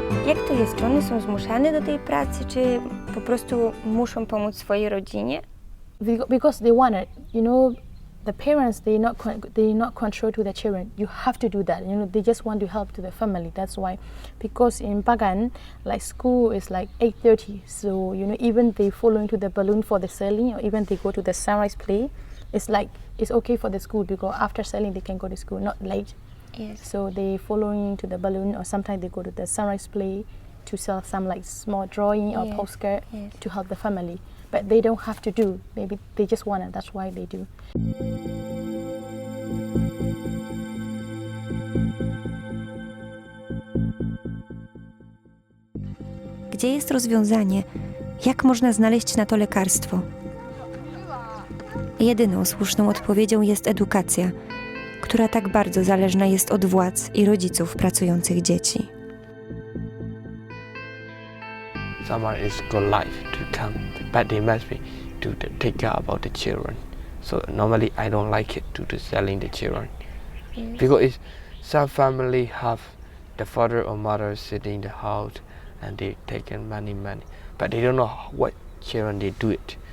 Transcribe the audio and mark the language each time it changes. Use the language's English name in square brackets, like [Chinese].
[Polish] obydwie strony są zmuszane do tej pracy, czy po prostu muszą pomóc swojej rodzinie? [English] Because they want it, you know, the parents they not control to the children. You have to do that, you know. They just want to help to the family. That's why, because in Bagan, like school is like 8:30, so you know even they following to the balloon for the selling, or even they go to the sunrise play. It's like it's okay for the school because after selling they can go to school, not late. Yes. So they following to the balloon, or sometimes they go to the sunrise play to sell some like small drawing or Yes, postcard yes. to help the family. But they don't have to do. Maybe they just want it. That's why they do. [Polish] Gdzie jest rozwiązanie? Jak można znaleźć na to lekarstwo? Jedyną słuszną odpowiedzią jest edukacja, która tak bardzo zależna jest od władz i rodziców pracujących dzieci. [English] Summer is good life to come, but they must be to take care about the children. So normally I don't like it to selling the children, because some family have the father or mother sitting in the house and they taking money, but they don't know what children they do it.